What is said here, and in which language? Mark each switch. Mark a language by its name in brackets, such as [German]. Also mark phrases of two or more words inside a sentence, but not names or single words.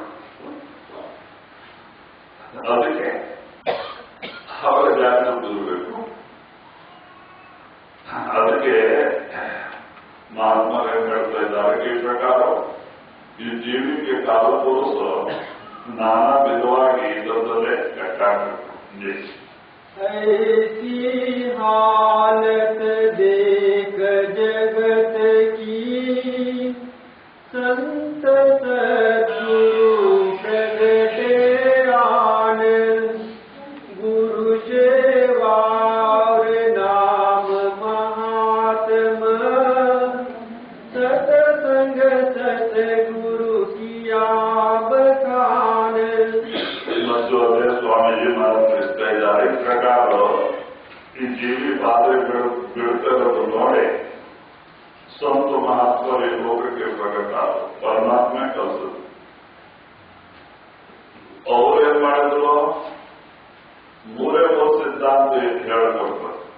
[Kannada] ಅದಕ್ಕೆ ಆವಾಗ ಜಾಗೃತಿ ಇರಬೇಕು. ಅದಕ್ಕೆ ಮಹಾತ್ಮರು ಏನ್ ಹೇಳ್ತಾ ಇದ್ದಾರೆ, ಈ ಪ್ರಕಾರ ಈ ಜೀವಿಗೆ ಕಾಲಪುರುಷ ನಾನಾ ವಿಧವಾಗಿ ಇದರಲ್ಲೇ ಕಟ್ಟಾಗಬೇಕು. [Hindi] ऐसी हालत देख जगत की संत सद्गुरु प्रगटे आन, गुरु सेवा और नाम महात्मा, सतसंग सतगुरु किया बखान. [Kannada] ಸ್ವಾಮೀಜಿ ಮಾತನಾಡಿಸ್ತಾ ಇದ್ದಾರೆ. ಈ ಪ್ರಕಾರ ಈ ಜೀವಿ ಪಾತ್ರೆ ಬಿಡುತ್ತಿರೋದು ನೋಡಿ ಸಂತ ಮಹಾತ್ಮರು ಈ ಲೋಕಕ್ಕೆ ಪ್ರಕಟ ಪರಮಾತ್ಮ ಕಲಿಸಿದ್ರು. ಅವ್ರೇನ್ ಮಾಡಿದ್ರು, 3 ಸಿದ್ಧಾಂತ ಹೇಳಿಕೊಡ್ತಾರೆ.